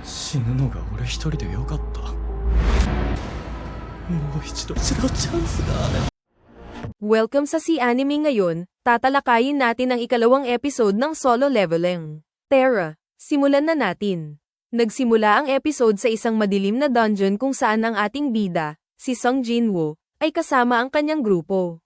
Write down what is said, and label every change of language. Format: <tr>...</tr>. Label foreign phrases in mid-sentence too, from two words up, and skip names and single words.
<ja>死ぬのが俺一人でよかった。もう一度チャンスがある。</ja> <tl>Welcome sa Si Anime ngayon, tatalakayin natin ang ikalawang episode ng Solo Leveling. Terra, simulan na natin. Nagsimula ang episode sa isang madilim na dungeon kung saan ang ating bida, si Sung Jinwoo, ay kasama ang kanyang grupo.</tl>